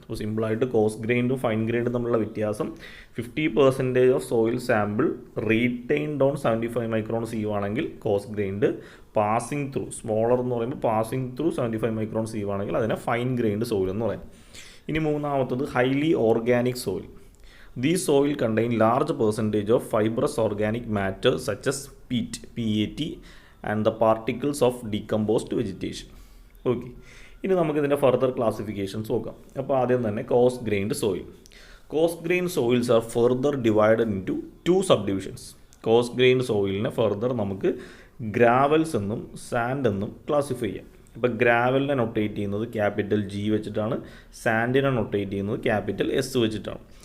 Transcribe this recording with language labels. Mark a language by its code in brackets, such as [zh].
[ml] അപ്പോൾ സിമ്പിളായിട്ട് cos ഗ്രെയിൻഡും fine ഗ്രെയിൻഡും തമ്മിലുള്ള വ്യത്യാസം 50% of soil sample retained on 75 micron sieve ആണെങ്കിൽ cos grained, passing through, smaller എന്ന് പറയുമ്പോൾ പാസിംഗ് ത്രൂ 75 മൈക്രോൺ സീവ് ആണെങ്കിൽ അതിനെ ഫൈൻ ഗ്രെയിൻഡ് സോയിൽ എന്ന് പറയും. ഇനി മൂന്നാമത്തത് highly organic soil. [en] These soil contain large percentage of fibrous organic matter such as peat, PAT and the particles of decomposed vegetation. [ml] Okay, ഇനി നമുക്കിതിൻ്റെ ഫർദർ ക്ലാസിഫിക്കേഷൻസ് നോക്കാം. അപ്പോൾ ആദ്യം തന്നെ cos grained soil. [en] Coarse grain soils are further divided into 2 sub divisions. [ml] Cos grain സോയിലിനെ further നമുക്ക് gravels എന്നും sand എന്നും classify ചെയ്യാം. ഇപ്പോൾ ഗ്രാവലിനെ നൊട്ടേറ്റ് ചെയ്യുന്നത് ക്യാപിറ്റൽ G വെച്ചിട്ടാണ്, സാൻഡിനെ നൊട്ടേറ്റ് ചെയ്യുന്നത് ക്യാപിറ്റൽ S വെച്ചിട്ടാണ്.